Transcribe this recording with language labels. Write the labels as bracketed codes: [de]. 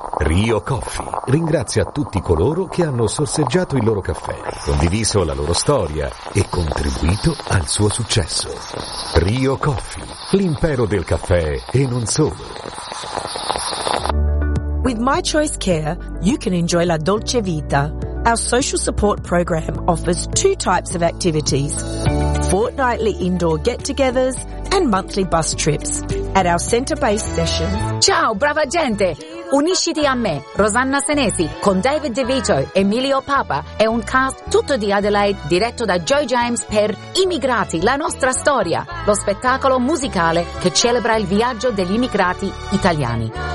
[it] Rio Coffee ringrazia tutti coloro che hanno sorseggiato il loro caffè, condiviso la loro storia e contribuito al suo successo. Rio Coffee, l'impero del caffè e non solo. [en] With My Choice Care, you can enjoy La Dolce Vita. Our social support program offers two types of activities, fortnightly indoor get-togethers and monthly bus trips. At our centre-based session... [it] Ciao, brava gente! Unisciti a me, Rosanna Senesi, con David De Vito, Emilio Papa e un cast tutto di Adelaide diretto da Joe James per Immigrati, la nostra storia, lo spettacolo musicale che celebra il viaggio degli immigrati italiani.